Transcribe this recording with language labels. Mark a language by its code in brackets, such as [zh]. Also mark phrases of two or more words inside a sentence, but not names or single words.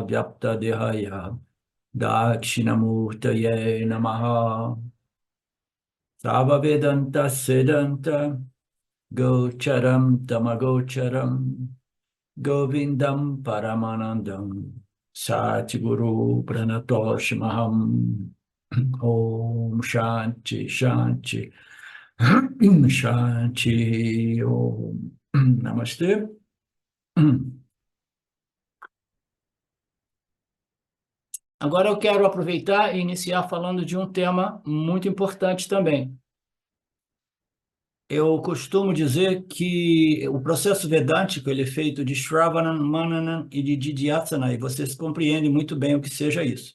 [sa] Vyapta Dehaya Dakshinamurtaye Namaha Sava Vedanta Sedanta Gocharam Tamagocharam Govindam Paramanandam Satguru Pranatoshmaham Om Shanti Shanti Shanti Om Namastê. [pt] Agora eu quero aproveitar e iniciar falando de um tema muito importante também. Eu costumo dizer que o processo vedântico ele é feito de Shravana, Manana e de Didhyasana, e vocês compreendem muito bem o que seja isso.